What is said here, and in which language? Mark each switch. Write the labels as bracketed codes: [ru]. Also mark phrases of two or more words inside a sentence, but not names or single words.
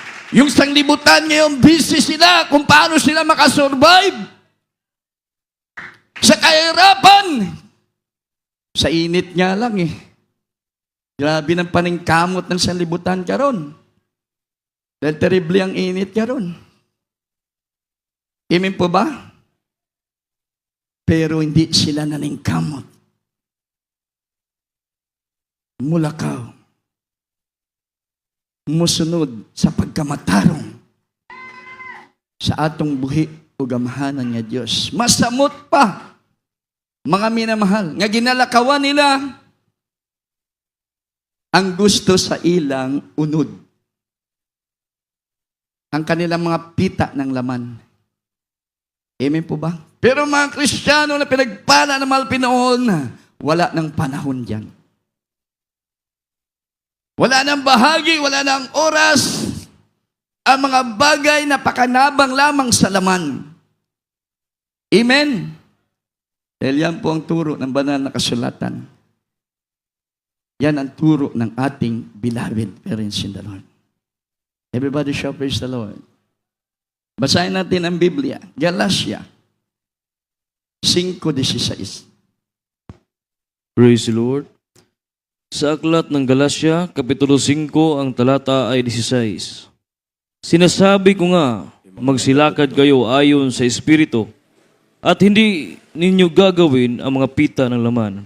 [tl] Yung sanglibutan ngayon, busy sila kung paano sila makasurvive sa kahirapan. Sa init nga lang eh. [ceb] Grabe ng paningkamot ng sanlibutan karon. [tl] Dahil terrible ang init karon. Amen po ba? Pero hindi sila naningkamot. [ceb] Mulakaw. Musunod sa pagkamatarong sa atong buhi o gamahanan nga Diyos. Masamot pa, mga minamahal, nga ginalakawan nila ang gusto sa ilang unod. [tl] Ang kanilang mga pita ng laman. Amen po ba? Pero mga Kristiyano na pinagpala ng mahal Pinoon, wala ng panahon diyan. Wala nang bahagi, wala nang oras. Ang mga bagay na pakanabang lamang sa laman. Amen? Dahil yan po ang turo ng banal na kasulatan. Yan ang turo ng ating [en] beloved parents in the Lord. Everybody shall praise the Lord. [tl] Basahin natin ang Biblia. Galatia 5:16. [en] Praise the Lord. [tl] Sa aklat ng Galatia, Kapitulo 5, ang talata ay 16. Sinasabi ko nga, magsilakad kayo ayon sa Espiritu, at hindi ninyo gagawin ang mga pita ng laman.